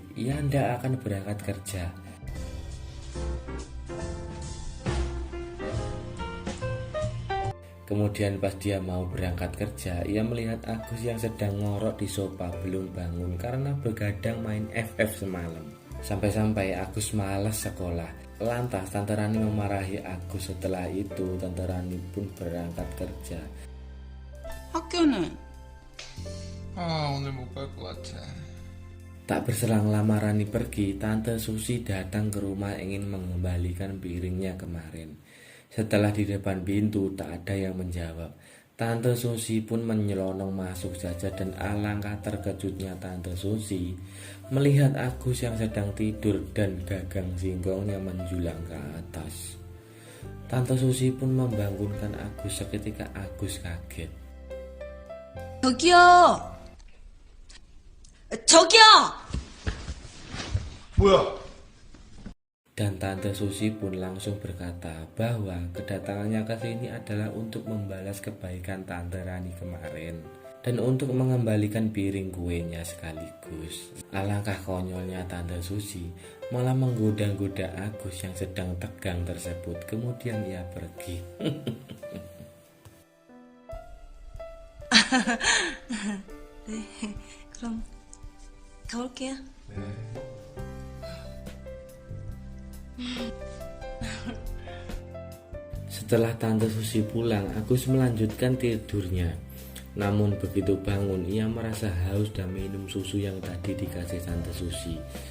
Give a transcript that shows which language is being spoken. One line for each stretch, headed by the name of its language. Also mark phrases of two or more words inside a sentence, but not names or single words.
Indonesian: Ia hendak akan berangkat kerja. Kemudian pas dia mau berangkat kerja, ia melihat Agus yang sedang ngorok di sofa belum bangun karena begadang main FF semalam. Sampai-sampai Agus malas sekolah. Lantas Tante Rani memarahi Agus. Setelah itu Tante Rani pun berangkat kerja.
Korean: 학교는 오늘 못 갈 것 같아.
Indonesian: Tak berselang lama Rani pergi, Tante Susi datang ke rumah ingin mengembalikan piringnya kemarin. Setelah di depan pintu tak ada yang menjawab. Tante Susi pun menyelonong masuk saja dan alangkah terkejutnya Tante Susi melihat Agus yang sedang tidur dan gagang singkongnya menjulang ke atas. Tante Susi pun membangunkan Agus seketika Agus kaget.
Korean: 저기요! 저기요! 뭐야?
Indonesian: Dan Tante Susi pun langsung berkata bahwa kedatangannya ke sini adalah untuk membalas kebaikan Tante Rani kemarin dan untuk mengembalikan piring kuenya sekaligus. Alangkah konyolnya Tante Susi malah menggoda-goda Agus yang sedang tegang tersebut. Kemudian ia pergi.
Korean: 네, 그럼 가볼게요.
Indonesian: Setelah Tante Susi pulang, Agus melanjutkan tidurnya. Namun begitu bangun, ia merasa haus dan minum susu yang tadi dikasih Tante Susi.